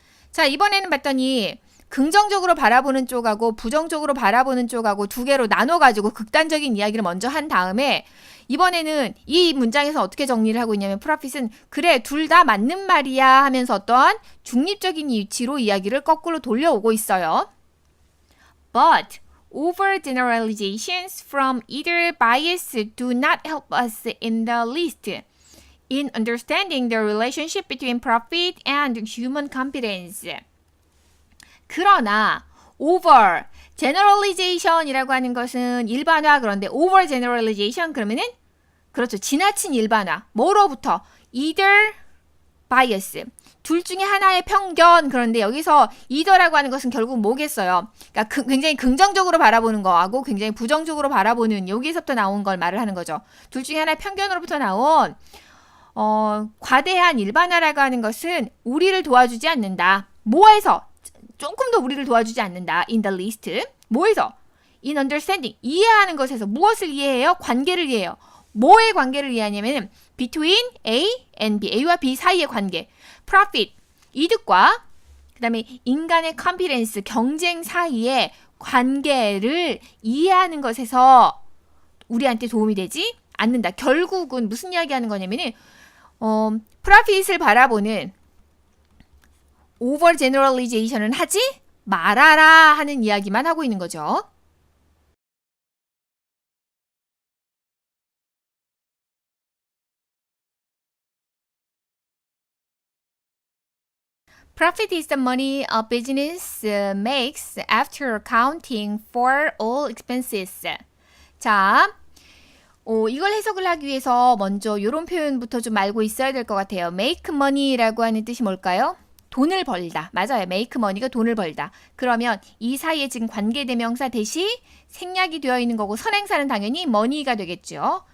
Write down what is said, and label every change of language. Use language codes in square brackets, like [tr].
[ko] 자, 이번에는 봤더니 긍정적으로 바라보는 쪽하고 부정적으로 바라보는 쪽하고 두 개로 나눠가지고 극단적인 이야기를 먼저 한 다음에 이번에는 이 문장에서 어떻게 정리를 하고 있냐면 프라핏은 그래 둘 다 맞는 말이야 하면서 어떠한 중립적인 위치로 이야기를 거꾸로 돌려오고 있어요. [en] But overgeneralizations from either bias do not help us in the least in understanding the relationship between profit and human competence. [ko] 그러나 over generalization이라고 하는 것은 일반화 그런데 over generalization 그러면은 그렇죠. 지나친 일반화. 뭐로부터? [en] either bias. [ko] 둘 중에 하나의 편견. 그런데 여기서 either라고 하는 것은 결국 뭐겠어요? 그러니까 굉장히 긍정적으로 바라보는 거하고 굉장히 부정적으로 바라보는 여기서부터 나온 걸 말을 하는 거죠. 둘 중에 하나의 편견으로부터 나온 과대한 일반화라고 하는 것은 우리를 도와주지 않는다. 뭐에서? 조금 더 우리를 도와주지 않는다. [en] In the least. [ko] 뭐에서? [en] In understanding. [ko] 이해하는 것에서. 무엇을 이해해요? 관계를 이해해요. 뭐의 관계를 이해하냐면 [en] between A and B. [ko] A와 B 사이의 관계. profit. 이득과 그 다음에 인간의 confidence. 경쟁 사이의 관계를 이해하는 것에서 우리한테 도움이 되지 않는다. 결국은 무슨 이야기 하는 거냐면은 profit을 바라보는 overgeneralization은 하지 말아라 하는 이야기만 하고 있는 거죠. [en] Profit is the money a business makes after accounting for all expenses. [ko] 자, 이걸 해석을 하기 위해서 먼저 이런 표현부터 좀 알고 있어야 될 것 같아요. make money라고 하는 뜻이 뭘까요? 돈을 벌다. 맞아요. [en] make money [ko] 가 돈을 벌다. 그러면 이 사이에 지금 관계대명사 대시 생략이 되어 있는 거고 선행사는 당연히 money가 되겠죠.